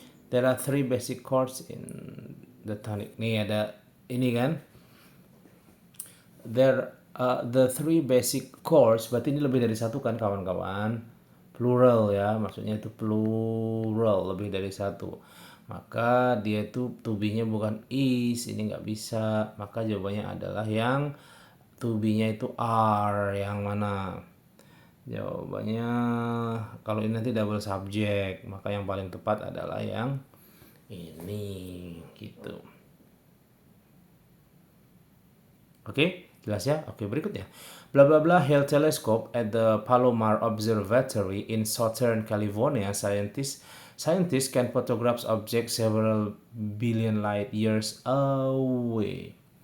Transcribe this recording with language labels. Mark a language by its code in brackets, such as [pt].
[en] There are three basic chords in the tonic. [id] Nih ada ini kan. [en] The three basic chords, [id] berarti ini lebih dari satu kan kawan-kawan. Plural ya, maksudnya itu plural, lebih dari satu. Maka dia itu to be-nya bukan is, ini nggak bisa. Maka jawabannya adalah yang to be-nya itu are, yang mana? Jawabannya kalau ini nanti double subject, maka yang paling tepat adalah yang ini gitu. Oke, jelas ya? Oke, berikutnya. [en] Blah blah blah Hale telescope at the Palomar Observatory in Southern California, scientists can photograph objects several billion light years away.